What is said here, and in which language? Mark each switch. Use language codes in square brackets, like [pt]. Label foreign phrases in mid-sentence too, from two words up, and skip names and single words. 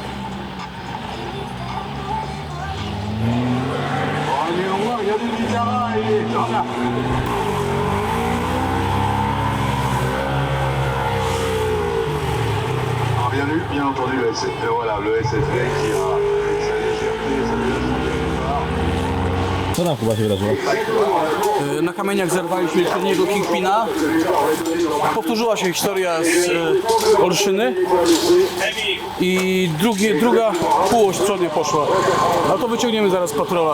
[fr] Allez, au moins, regardez le Vitara et Jordan. Bien entendu, le SFV, voilà, le SFV qui a avec sa légèreté, sa [pl] Co tam chyba się wydarzyło? Na kamieniach zerwaliśmy przedniego Kingpina. Powtórzyła się historia z Olszyny i druga półoś przednia poszła. Ale to wyciągniemy zaraz patrola.